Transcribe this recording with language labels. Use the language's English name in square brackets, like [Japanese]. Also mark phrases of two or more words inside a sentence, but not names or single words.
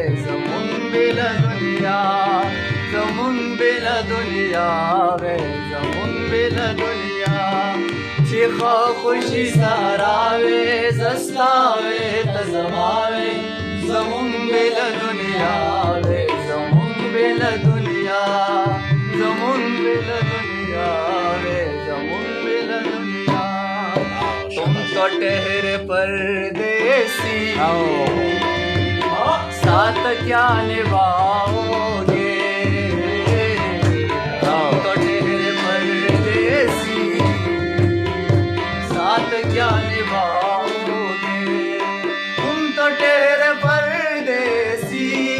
[Pashto] زمون بېله دنیا زمون بېله دنیا وې زمون بېله دنیا چې ښه خوشي سهارا وې زستا وې ته زما وې زمون بېله دنیا وې زمون بېله دنیا زمون بېله دنیا وې زمون بېله دنیا [Hindi] तुम तो ठहरे परदेसी साथ क्या निभाओगे तुम तो ठहरे परदेसी साथ क्या निभाओगे तुम तो ठहरे परदेसी